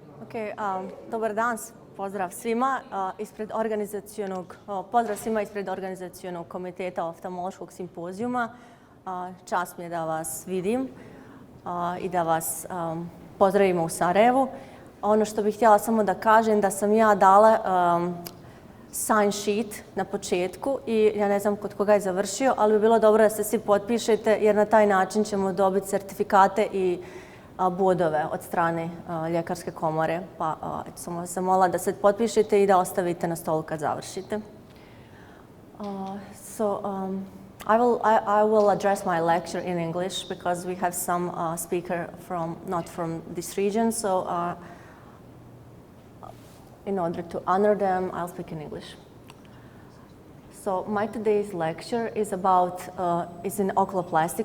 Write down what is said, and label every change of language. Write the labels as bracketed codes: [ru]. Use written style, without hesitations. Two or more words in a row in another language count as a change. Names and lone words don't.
[bs] Dobar dan, pozdrav svima. Pozdrav svima ispred organizacionog komiteta Ophthalmološkog simpozijuma. Čast mi je da vas vidim i da vas pozdravimo u Sarajevu. Ono što bih htjela samo da kažem da sam ja dala [en] sign sheet [bs] na početku i ja ne znam kod koga je završio, ali bi bilo dobro da se svi potpišete jer na taj način ćemo dobiti certifikate i bodove od strane ljekarske komore. Pa sam vas zamolila da se potpišete i da ostavite na stolu kad završite. [en] I will address my lecture in English because we have some speaker not from this region, so in order to honor them, I'll speak in English. So my today's lecture is is in oculoplastic.